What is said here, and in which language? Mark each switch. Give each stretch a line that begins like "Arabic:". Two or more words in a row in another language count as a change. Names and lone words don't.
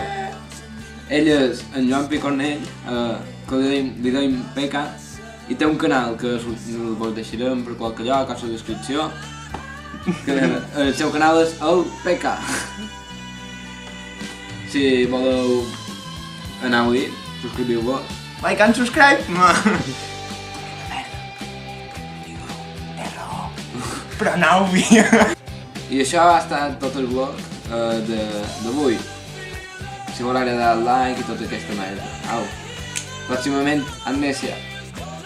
Catalan: Ell és en Joan Picornell, que li deim PK, i té un canal que vos deixarem per qualque lloc a la descripció, que el seu canal és el PK. Si voleu anar-hi, subscriviu-vos.
English: Like and subscribe!
Catalan: Però aneu-hi! I això ha estat tot el vlog d'avui. Si us ha agradat, like i tota aquesta merda. Au. Pròximament, Amnèsia.